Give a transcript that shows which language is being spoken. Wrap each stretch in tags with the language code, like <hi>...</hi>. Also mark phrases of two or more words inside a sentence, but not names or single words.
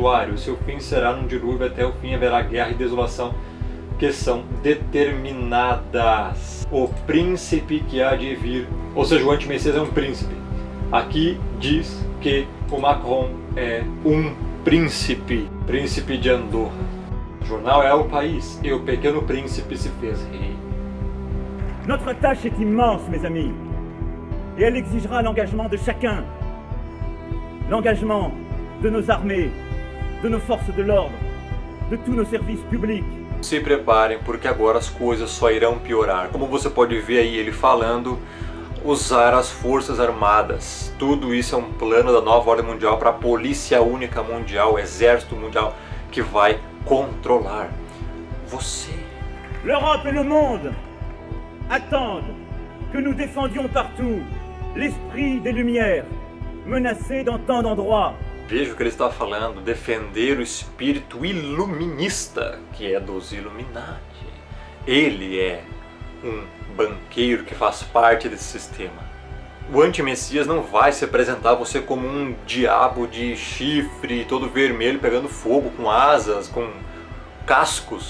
<pt>O seu fim será num dilúvio, até o fim haverá guerra e desolação, que são determinadas. O príncipe que há de vir, ou seja, o anti-messias é um príncipe. Aqui diz que o Macron é um príncipe, príncipe de Andorra. O jornal é o país, e o pequeno príncipe se fez rei.</pt> <fr>Notre tâche est immense, mes amis, et elle exigera l'engagement de chacun. L'engagement de nos armées, de nos forces de l'ordre, de tous nos services publics.</fr> <pt>Se preparem, porque agora as coisas só irão piorar. Como você pode ver aí ele falando, usar as forças armadas. Tudo isso é um plano da nova ordem mundial para a polícia única mundial, o exército mundial, que vai controlar você.</pt> <fr>L'Europe et le monde attendent que nous défendions partout l'esprit des Lumières, menacé dans tant d'endroits.</fr> <pt>Veja o que ele está falando, defender o espírito iluminista, que é dos Illuminati. Ele é um banqueiro que faz parte desse sistema. O anti-messias não vai se apresentar a você como um diabo de chifre, todo vermelho, pegando fogo, com asas, com cascos.</pt>